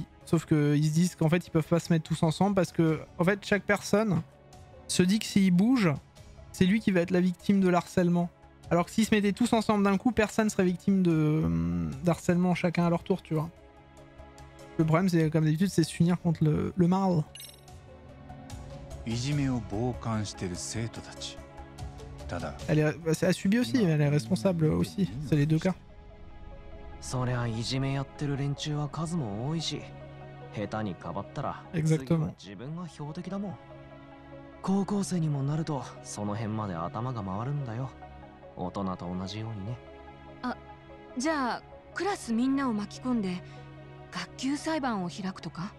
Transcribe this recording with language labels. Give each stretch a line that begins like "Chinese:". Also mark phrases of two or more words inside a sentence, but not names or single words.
French: Sauf qu'ils se disent qu'en fait ils peuvent pas se mettre tous ensemble parce que en fait chaque personne se dit que s'il bouge, c'est lui qui va être la victime de l'harcèlement. Alors que s'ils se mettaient tous ensemble d'un coup, personne serait victime d'harcèlement chacun à leur tour, tu vois. Le problème, c'est comme d'habitude, c'est s'unir contre le mal.
Japanese: いじめを傍観してる生徒たち。ただ、
French: elle subit aussi, elle est responsable aussi. C'est les deux cas.
Japanese: そりゃいじめやってる連中は数も多いし、下手にかばったら次は自分が標的だもん。高校生にもなるとその辺まで頭が回るんだよ。大人と同じようにね。あ、じゃあクラスみんなを巻き込んで学級裁判を開くとか？